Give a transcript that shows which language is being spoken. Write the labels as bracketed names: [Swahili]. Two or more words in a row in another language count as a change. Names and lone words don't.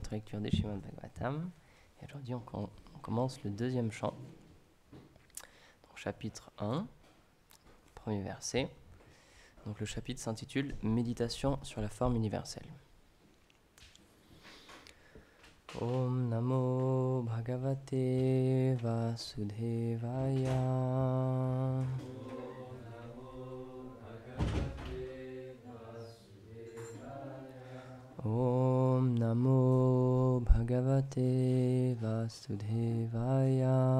[French] notre lecture des Srimad Bhagavatam. Et aujourd'hui, on commence le deuxième chant. Donc, chapitre 1, premier verset. Donc, le chapitre s'intitule « Méditation sur la forme universelle ». [Sanskrit] ॐ नमो भगवते वासुदेवाय. ॐ नमो भगवते वासुदेवाय.